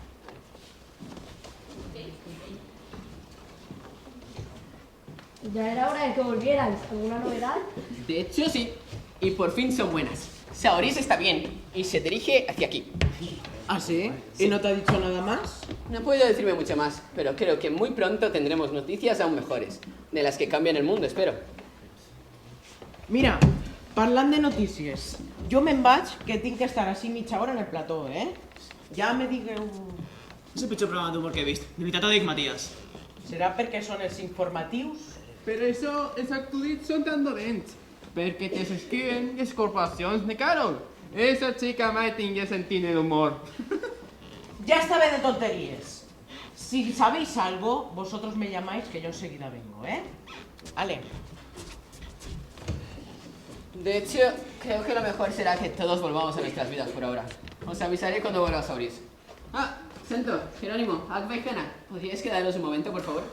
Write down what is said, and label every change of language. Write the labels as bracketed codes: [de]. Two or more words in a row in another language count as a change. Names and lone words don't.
[es] Ya era hora de que volvierais. ¿Alguna novedad? De hecho, sí. Y por fin son buenas. Saoris está bien y se dirige hacia aquí. ¿Ah, sí? ¿Y no te ha dicho nada más? No puedo decirme mucho más, pero creo que muy pronto tendremos noticias aún mejores. De las que cambian el mundo, espero. [ca] Mira, parlant de notícies, jo me'n vaig, que tinc que estar així mitja hora en el plató, Ja me digueu... És el pitjor programa d'humor que he vist. De veritat ho dic, Matías. Serà perquè són els informatius? Però això, els acudits són tan dolents, perquè te escriben les corporacions de Carol. [es] Esa chica [ca] mai tingué sentit l'humor. [es] Ya está bien de tonterías. Si sabéis algo, vosotros me llamáis que yo enseguida vengo, Ale. De hecho, creo que lo mejor será que todos volvamos a nuestras vidas por ahora. Os avisaré cuando vuelva a Saoris. Ah, Sento, Jerónimo, Agba y Jena, ¿podríais quedaros un momento, por favor?